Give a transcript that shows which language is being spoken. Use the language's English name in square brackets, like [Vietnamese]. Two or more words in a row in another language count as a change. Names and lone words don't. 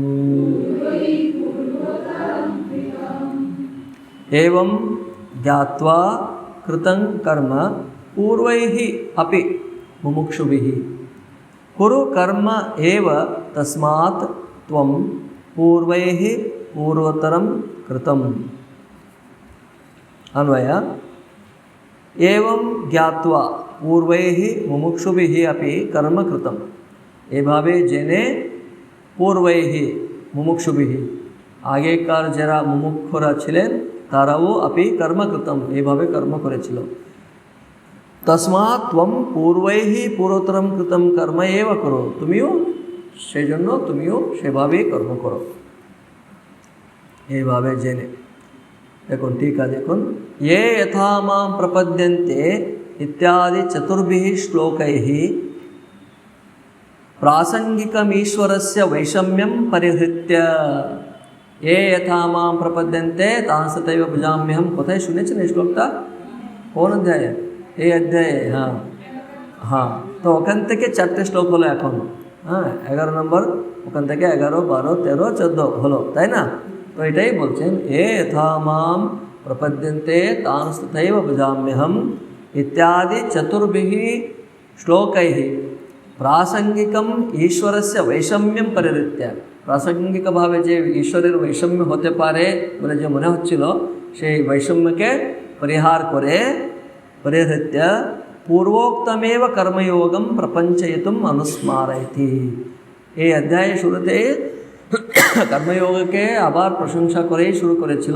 [Sanskrit] एवं ज्ञात्वा कृतं कर्म पूर्वैः अपि मुमुक्षुभिः कुरु कर्म एव तस्मात् त्वं पूर्वैः पूर्वतरं कृतम्। अन्वय एवं ज्ञात्वा पूर्वैः मुमुक्षुभिः अपि कर्म कृतम्। [Bangla] এভাবে জেনে [Sanskrit] पूर्वैः मुमुक्षुभिः [Bangla] আগেকার যারা মুমুক্ষুরা ছিলেন তারাও [Sanskrit] আপি কর্মকৃতম, [Bangla] এইভাবে কর্ম করেছিল। [Sanskrit] তস্মাৎ ত্বম পূর্বৈহি পূর্বতরম কৃতম কর্ম এব [Bangla] করো, তুমিও সেই জন্য তুমিও সেভাবেই কর্ম করো। এইভাবে জেনে দেখুন, टीका দেখুন, [Sanskrit] ये यथा मां प्रपद्यन्ते इत्यादि चतुर्भिः श्लोकैः प्रासंगिकमीश्वरस्य वैषम्यं परिहृत्य। ये यथा मां प्रपद्यन्ते तांस्तथैव भजाम्यहम, [Bangla] কোথায় শুনেছেন এই শ্লোকটা? কোন অধ্যায়ে? এই অধ্যায়ে। হ্যাঁ হ্যাঁ, তো ওখান থেকে 4টে শ্লোক হলো এখন। হ্যাঁ, 11 নম্বর, ওখান থেকে 11, 12, 13, 14 হলো, তাই না? তো এটাই বলছেন, [Sanskrit] এ यथा मां प्रपद्यन्ते तांस्तथैव भजाम्यहम इत्यादि चतुर्भिः श्लोकैः प्रासंगिकम ईश्वरस्य वैषम्यम परिहृत्य। [Bangla] প্রাসঙ্গিকভাবে যে ঈশ্বরের বৈষম্য হতে পারে বলে যে মনে হচ্ছিল, সেই বৈষম্যকে পরিহার করে [Sanskrit] পরিহৃত্য পূর্বোক্তমেব কর্মযোগম প্রপঞ্চয়িতুম অনুস্মারয়তি। [Bangla] এই অধ্যায়ের শুরুতে কর্মযোগকে আবার প্রশংসা করেই শুরু করেছিল।